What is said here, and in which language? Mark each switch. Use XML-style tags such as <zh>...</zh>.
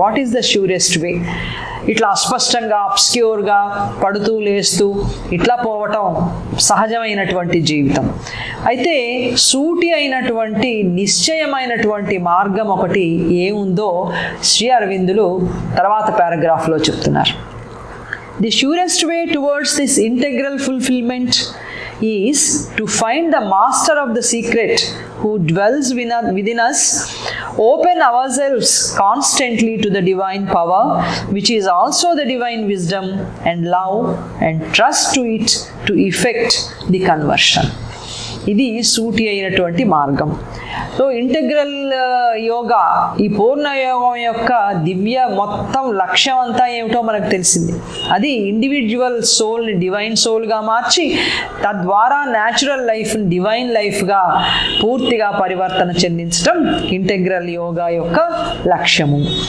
<en>What is the surest way?</en> <te>ఇట్లా అస్పష్టంగా అబ్స్క్యూర్గా పడుతూ లేస్తూ ఇట్లా పోవటం సహజమైనటువంటి జీవితం. అయితే సూటి అయినటువంటి నిశ్చయమైనటువంటి మార్గం ఒకటి ఏముందో శ్రీ అరవిందులు తర్వాత పారాగ్రాఫ్లో చెప్తున్నారు.</te> <en>The surest way towards this integral fulfillment is to find the master of the secret who dwells within us, open ourselves constantly to the divine power, which is also the divine wisdom, and love and trust to it to effect the conversion.</en> <te>ఇది సూటి అయినటువంటి మార్గం. So integral yoga, ఈ పూర్ణ యోగం యొక్క దివ్య మొత్తం లక్ష్యం అంతా ఏమిటో మనకు తెలిసింది. అది ఇండివిజువల్ సోల్ని డివైన్ సోల్గా మార్చి తద్వారా న్యాచురల్ లైఫ్ని డివైన్ లైఫ్గా పూర్తిగా పరివర్తన చెందించడం ఇంటెగ్రల్ యోగా యొక్క లక్ష్యము.</te>